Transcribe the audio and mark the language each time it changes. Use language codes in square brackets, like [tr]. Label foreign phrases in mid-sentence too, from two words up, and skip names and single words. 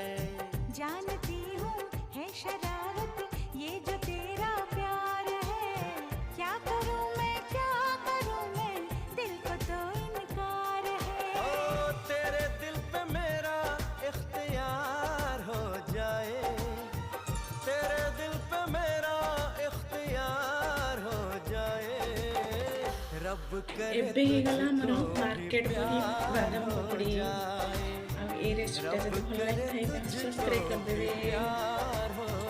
[hi] जानती हूँ है शरारत ये जो तेरा प्यार है, क्या करूँ मैं दिल को तो इनकार है। ओ तेरे दिल पे मेरा इख्तियार हो जाए, तेरे दिल पे मेरा इख्तियार हो जाए। रब करे [or] एबे ହେଇଗଲା ଆମର ମାର୍କେଟ ପରି ବାଦାମ ପକୋଡ଼ି। ଆଉ ଏ ରେସିପିଟା ଯଦି ଭଲ ଲାଗିଥାଏ ସବସ୍କ୍ରାଇବ୍ କରିଦେବେ।